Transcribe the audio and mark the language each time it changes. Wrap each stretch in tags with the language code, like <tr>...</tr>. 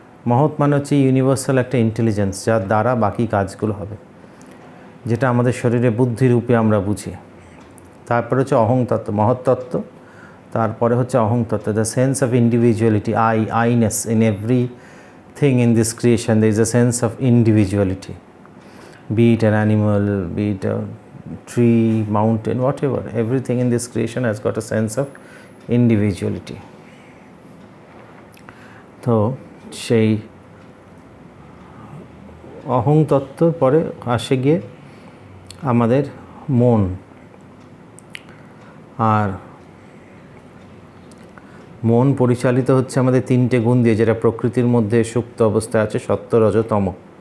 <bn>মহৎ মানে হচ্ছে ইউনিভার্সাল একটা ইন্টেলিজেন্স, যার দ্বারা বাকি কাজগুলো হবে, যেটা আমাদের শরীরে বুদ্ধি রূপে আমরা বুঝি। তারপরে হচ্ছে অহংতত্ত্ব, মহত্তত্ত্ব। তারপরে হচ্ছে অহংতত্ত্ব,</bn> <en>The sense of individuality, I-ness in everything in this creation. There is a sense of individuality, be it an animal, be it a tree, mountain, whatever. Everything in this creation has got a sense of individuality.</en> <bn>তো সেই অহং তত্ত্ব পরে আসে গিয়ে আমাদের মন। আর মন পরিচালিত হচ্ছে আমাদের তিনটে গুণ দিয়ে, যেটা প্রকৃতির মধ্যে সুপ্ত অবস্থায় আছে, সত্য, রজ, তম।</bn>